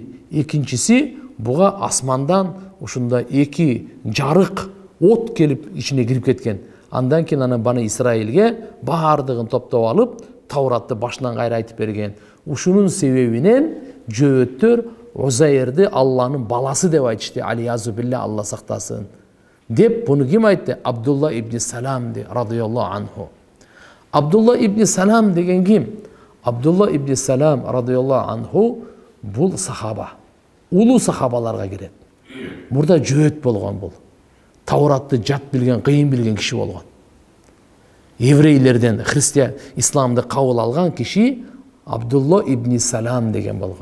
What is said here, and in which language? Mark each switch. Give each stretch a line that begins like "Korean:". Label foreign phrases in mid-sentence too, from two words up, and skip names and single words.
Kyrgyz: Экинчиси, буга асмандан ушундай эки жарык от келип ичине кирип кеткен. Андан кийин ана Баны Исраилге баардыгын топтоп алып, Тауратты башынан кайра айтып берген. Ушунун себебинен жөөттөр Узайрды Алланын баласы деп айтышты.
Arabic: العياذ بالله,
Kyrgyz: Алла сактасын. Деп буну ким айтты? Абдулла ибн Салам
Arabic: رضي الله عنه.
Kyrgyz: Абдулла ибн Салам деген ким? Абдулла ибн Салам
Arabic: رضي الله عنه
Kyrgyz: бул сахаба. Улуу сахабаларга кирет. Мурда жөөт болгон бул. Тауратты жат билген, кыйын билген киши болгон. Еврейлерден христиан исламды кабыл алган киши Абдулла ибн Салам деген болгон.